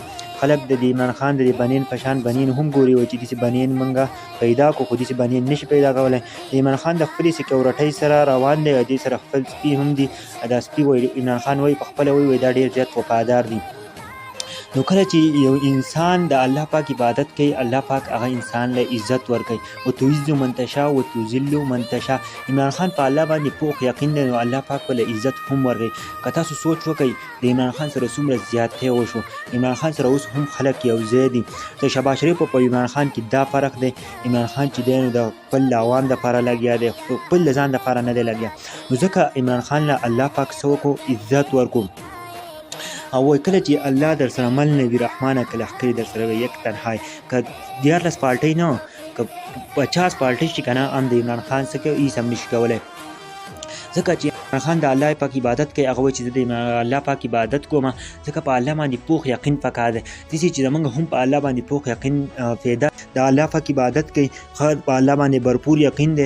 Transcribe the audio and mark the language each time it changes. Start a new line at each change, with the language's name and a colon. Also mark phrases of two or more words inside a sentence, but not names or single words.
Pashto: خلک د عمران خان د بنین په شان بنین هم ګوري، وایي چې داسې بنین موږ پیدا کړو، خو داسې بنین نشي پیدا کولی. د عمران خان د خپلې سکیورټۍ سره روان دی، دې سره خپل سپي هم دي. دا سپي وایي عمران خان وایي په خپله وایي دا ډېر زیات وفادار دي. نو کله چې یو انسان د الله پاک عبادت کوي، الله پاک هغه انسان له عزت ورکوي.
Arabic: وتعز من تشاء وتذل من تشاء.
Pashto: عمران خان په الله باندې پوخ یقین دی، نو الله پاک به له عزت هم ورکوي. که تاسو سوچ وکئ د عمران خان سره څومره زیاتۍ وشو، عمران خان سره اوس هم خلک یو ځای دي. د شهباز شریف په عمران خان کې دا فرق دی، عمران خان چې دی نو د خپل عوام دپاره لګیا دی، خپل د ځان دپاره نه دی لګیا. نو ځکه عمران خان له الله پاک څه وکړو؟ عزت ورکړو. او وایي کله چې الله در سره مل نه وي رحمانه که لښکرې در سره وي یک تنهای. که 14 پالټۍ نه که 50 پالټۍ شي که نه، هم د عمران خان څه کوي هېڅ هم نشي کولی. ځکه چې عمران خان د الله پاک عبادت کوي، هغه وایي چې زه د الله پاک عبادت کوم، ځکه په الله باندې پوخ یقین پکار دی. داسې چې زموږ هم په الله باندې پوخ یقین پیدا د الله پاک عبادت کوي، ښه په الله باندې بھرپور یقین دی.